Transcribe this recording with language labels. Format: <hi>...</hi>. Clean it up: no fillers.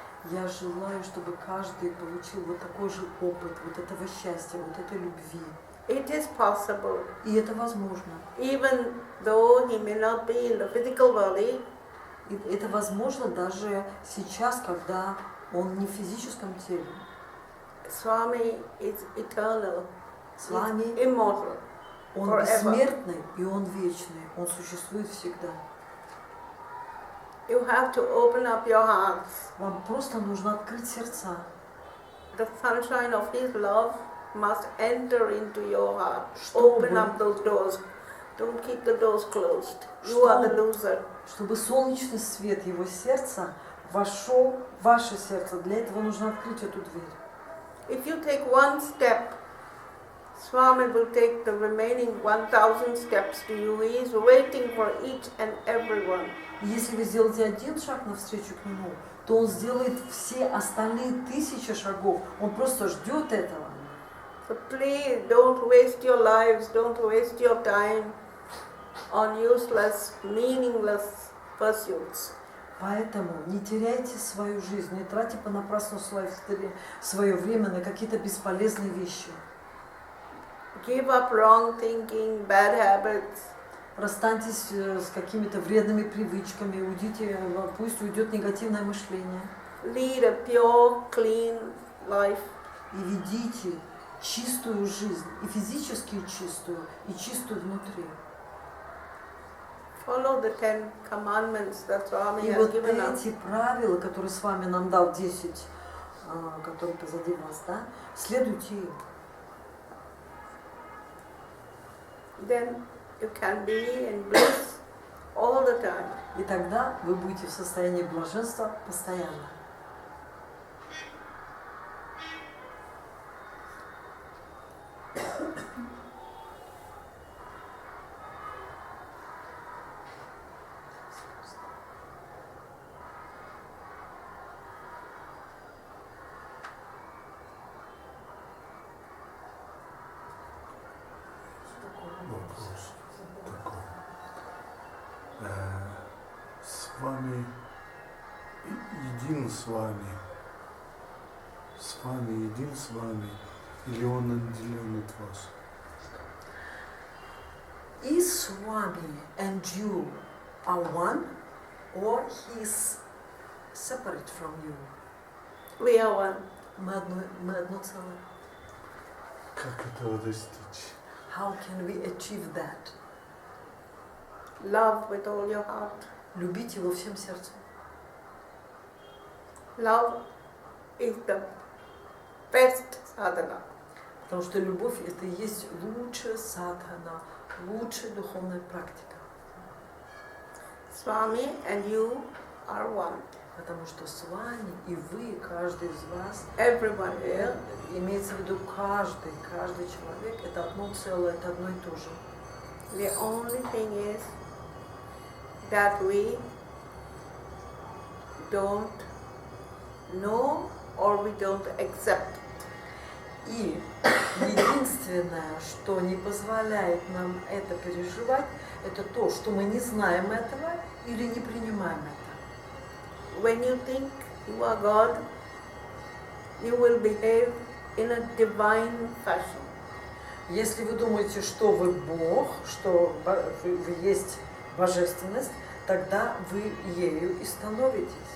<ru>Я желаю, чтобы каждый получил вот такой же опыт, вот этого счастья, вот этой любви.</ru> <en>It is possible.</en> <ru>И это возможно.</ru> <en>Even though he may not be in the physical body,</en> <ru>И это возможно даже сейчас, когда он не в физическом теле.</ru> <en>Swami is eternal. Swami He's immortal.</en> <ru>Он</ru> <en>Forever.</en> <ru>бессмертный и он вечный. Он существует всегда.</ru> <en>You have to open up your hearts.</en> <ru>Вам просто нужно открыть сердца.</ru> <en>The sunshine of his love must enter into your heart.</en> <ru>Чтобы-</ru> <en>Open up those doors. Don't keep the doors closed. You are the loser.</en> <ru>Чтобы солнечный свет его сердца вошел в ваше сердце. Для этого нужно открыть эту дверь.</ru> <en>If you take one step, Swami will take the remaining 1,000 steps to you. He is waiting for each and every one.</en> <ru>И если вы сделаете один шаг навстречу к нему, то он сделает все остальные 1000 шагов. Он просто ждет этого.</ru> <en>So please don't waste your lives, don't waste your time on useless, meaningless pursuits.</en> <ru>Поэтому не теряйте свою жизнь, не тратьте понапрасну свое время на какие-то бесполезные вещи.</ru> <en>Give up wrong thinking, bad habits.</en> <ru>Расстаньтесь с какими-то вредными привычками, уйдите, пусть уйдет негативное мышление.</ru> <en>Lead a pure, clean life.</en> <ru>И ведите чистую жизнь, и физически чистую, и чистую внутри.</ru> <en>Follow the 10 commandments that Swami</en> <ru>И</ru> <en>has</en> <ru>вот</ru> <en>given us.</en> <ru>эти правила, которые с вами нам дал 10, которые позади вас, да, следуйте им.</ru> <en>Then you can be in bliss all the time.</en> <ru>И тогда вы будете в состоянии блаженства постоянно. Вопрос такой. С вами един с вами, един с вами, или он отделен от вас?</ru> <en>Is Swami and you are one, or he is separate from you? We are one.</en> <ru>Мы одно целое. Как этого достичь?</ru> <en>How can we achieve that? Love with all your heart.</en> <ru>Любить его всем сердцем.</ru> <en>Love is the best sadhana.</en> <ru>Потому что любовь — это и есть лучшая садхана, лучшая духовная практика.</ru> <en>Swami and you are one.</en> <ru>Потому что с вами и вы, каждый из вас,</ru> <en>Everyone here.</en> <ru>имеется в виду каждый человек, это одно целое, это одно и то же.</ru> <en>The only thing is that we don't know or we don't accept.</en> <ru>И единственное, что не позволяет нам это переживать, это то, что мы не знаем этого или не принимаем это.</ru> <en>When you think you are God, you will behave in a divine fashion.</en> <ru>Если вы думаете, что вы Бог, что вы есть божественность, тогда вы ею и становитесь.</ru>